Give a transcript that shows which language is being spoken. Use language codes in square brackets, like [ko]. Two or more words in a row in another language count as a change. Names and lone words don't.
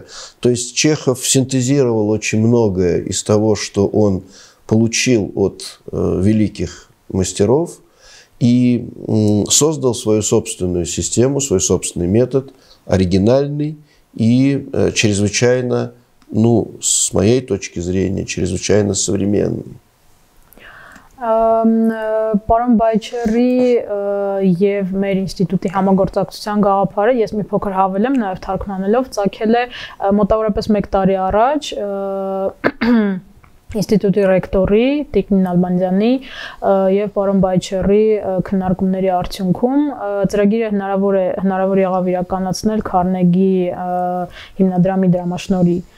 [ru] То есть Чехов синтезировал очень многое из того, что он получил от великих мастеров и создал свою собственную систему, свой собственный метод, оригинальный и чрезвычайно, с моей точки зрения, чрезвычайно современный. [hy] Պարոն Բայչերի եւ մեր ինստիտուտի համագործակցության գաղափարը ես մի փոքր հավելեմ նաեւ թարգմանելով ցակել է մոտավորապես 1 տարի առաջ ինստիտուտի ռեկտորի Տիկնին Ալբանդյանի եւ պարոն Բայչերի քննարկումների արդյունքում ծրագիրը հնարավոր եղավ իրականացնել Քարնեգի հիմնադրամի դրամաշնորհի